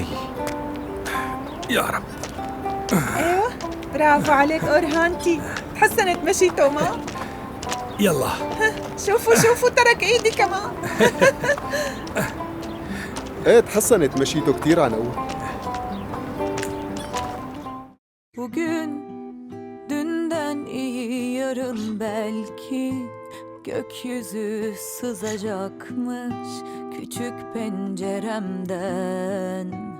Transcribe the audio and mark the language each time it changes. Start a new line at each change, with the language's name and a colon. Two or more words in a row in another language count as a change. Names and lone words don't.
Arabic: يا رب. أيوة، برافو عليك أورهانتي، تحسنت مشيته ما؟ يلا. شوفوا ترك إيدي كمان. ايه تحسنت مشيته كتير عن أول.
Turkish: Bugün dünden iyi yarın belki gökyüzü sızacakmış küçük penceremden.